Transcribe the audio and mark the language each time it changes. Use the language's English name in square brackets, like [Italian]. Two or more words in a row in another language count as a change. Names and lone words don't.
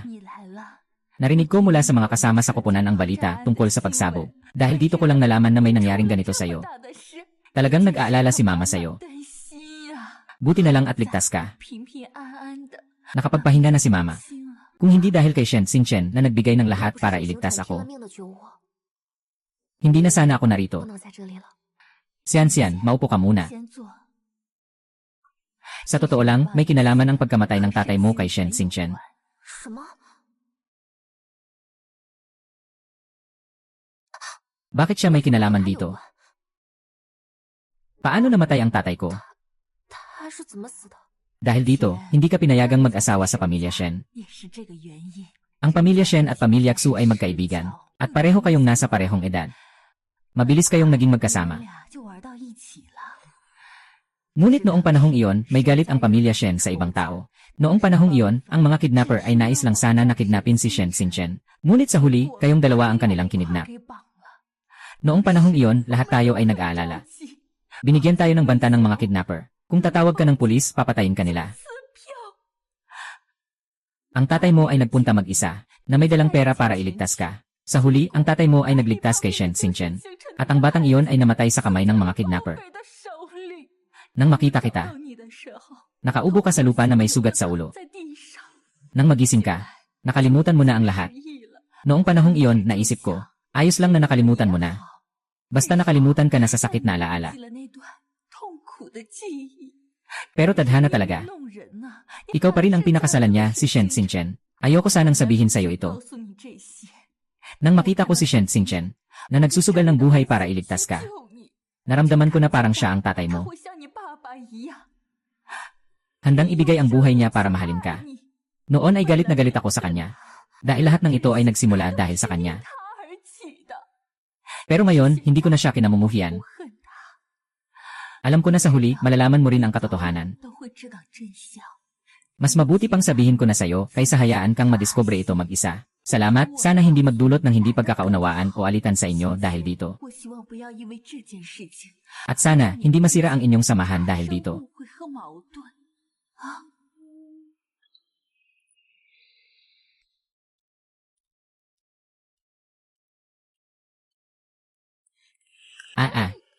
[Chinese] 你来了， [Filipino] Narinig ko mula sa mga kasama sa koponan ang balita tungkol sa pagsabog. Dahil dito ko lang nalaman na may nangyaring ganito sa'yo. [Chinese] 大的事 [Filipino] Talagang nag-aalala si mama sa'yo. [Chinese] 担心呀， [Filipino] Buti na lang at ligtas ka. [Chinese] 平平安安的， [Filipino] Nakapagpahinga na si mama. [Chinese] 心啊， [Filipino] Kung hindi dahil kay Shen Xingchen na nagbigay ng lahat para [Chinese] 不是 [Filipino] iligtas [Chinese] 拼了 [Filipino] ako, [Chinese] 命的救我， [Filipino] hindi na sana ako narito. [Chinese] 不能在这里了。 [Filipino] Xianxian, maupo ka muna. [Chinese] 先坐。 [Filipino] Sa totoo lang, may kinalaman ang pagkamatay ng tatay mo kay Shen Xingchen. [Chinese] 什么？ [Filipino] Bakit siya may kinalaman [Chinese] 还有 [Filipino] dito? 啊 Paano namatay ang tatay ko? [Chinese] 他是怎么死的？ [Filipino] Dahil dito, hindi ka pinayagang mag-asawa sa pamilya Shen. [Chinese] 也是这个原因。 [Filipino] Ang pamilya Shen at pamilya Xu ay magkaibigan. At pareho kayong nasa parehong edad. Mabilis kayong naging [Chinese] 我 [Filipino] magkasama. [Chinese] 们俩就玩到一起了。 [Filipino] Ngunit noong panahong iyon, may galit ang pamilya Shen sa ibang tao. Noong panahong iyon, ang mga kidnapper ay nais lang sana na kidnapin si Shen Xingchen. Ngunit sa huli, kayong dalawa ang kanilang kinidnap. [Chinese] 给绑了， [Filipino] Noong panahong iyon, lahat tayo ay nag-aalala. Binigyan tayo ng banta ng mga kidnapper. Kung tatawag ka ng pulis, papatayin ka nila. Ang tatay mo ay nagpunta mag-isa, na may dalang pera para iligtas ka. Sa huli, ang tatay mo ay nagligtas kay Shen Xingchen. At ang batang iyon ay namatay sa kamay ng mga kidnapper. [Chinese] 鬼的手里， [Filipino] Nang makita kita, [Chinese] 抱你的时候， [Filipino] nakaubo ka sa lupa na may sugat sa ulo. [Chinese] 在地上 [Filipino] Nang magising ka, nakalimutan mo na ang lahat. [Chinese] 回忆了。 [Filipino] Noong panahong iyon, naisip ko, ayos lang na nakalimutan mo na. Basta nakalimutan ka na sa sakit na alaala. [Chinese] 记了那段痛苦的记忆， [Filipino] Pero tadhana talaga, [Chinese] 弄人呐！ [Filipino] ikaw pa rin ang pinakasalan niya, si Shen Xingchen. Ayoko sanang sabihin sa'yo ito. [Chinese] 告诉你这些， [Filipino] Nang makita ko si Shen Xingchen, na nagsusugal ng buhay para iligtas ka, [Chinese] 救你， [Filipino] Naramdaman ko na parang siya ang tatay [Chinese] 他 [Filipino] mo. [Chinese] 会像你爸爸一样 [Filipino] Handang ibigay ang buhay niya para mahalin ka. [Chinese] 你 [Filipino] Noon ay galit na galit ako sa kanya. Dahil lahat ng ito ay nagsimula dahil sa kanya. [Chinese] 他而起的。 [Filipino] Pero ngayon, hindi ko na siya kinamumuhian. [Chinese] 不恨他， [Filipino] Alam ko na sa huli, malalaman mo rin ang katotohanan. [Chinese] 都会知道真相。 [Filipino] Mas mabuti pang sabihin ko na sa'yo kaysa hayaan kang madiskubre ito mag-isa. Salamat, sana hindi magdulot ng hindi pagkakaunawaan o alitan sa inyo dahil dito. [Chinese] 我希望不要因为这件事情 [Filipino] At sana, hindi masira ang inyong samahan dahil [Chinese] 生 [Filipino] dito. [Chinese] 误会和矛盾。 Ah.